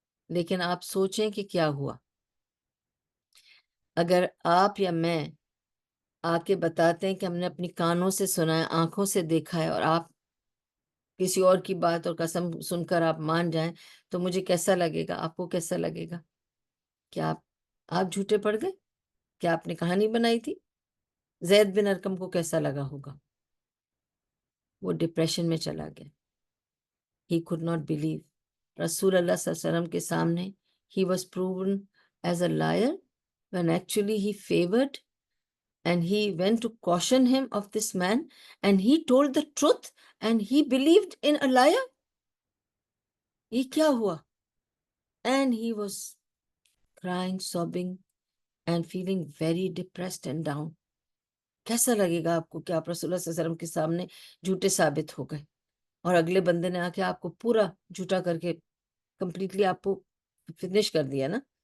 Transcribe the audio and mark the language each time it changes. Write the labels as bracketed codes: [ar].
[ur] لیکن آپ سوچیں کہ کیا ہوا اگر آپ یا میں آ کے بتاتے ہیں کہ ہم نے اپنی کانوں سے سنا ہے، آنکھوں سے دیکھا ہے، اور آپ کسی اور کی بات اور قسم سن کر آپ مان جائیں تو مجھے کیسا لگے گا، آپ کو کیسا لگے گا؟ کیا آپ جھوٹے پڑ گئے؟ کیا آپ نے کہانی بنائی تھی؟ زید بن ارقم کو کیسا لگا ہوگا؟ وہ ڈپریشن میں چلا گیا. [en] He could not believe. [ur] رسول اللہ صلی اللہ علیہ وسلم کے سامنے [en] he was proven as a liar when actually he favored, and he went to caution him of this man, and he told the truth and he believed in a liar. [ur] یہ کیا ہوا؟ [en] And he was crying, sobbing and feeling very depressed and down. [ur] کیسا لگے گا آپ کو کہ آپ رسول اللہ صلی اللہ علیہ وسلم کے سامنے جھوٹے ثابت ہو گئے اور اگلے بندے نے آ کے آپ کو پورا جھوٹا کر کے کمپلیٹلی آپ کو فنش کر دیا نا.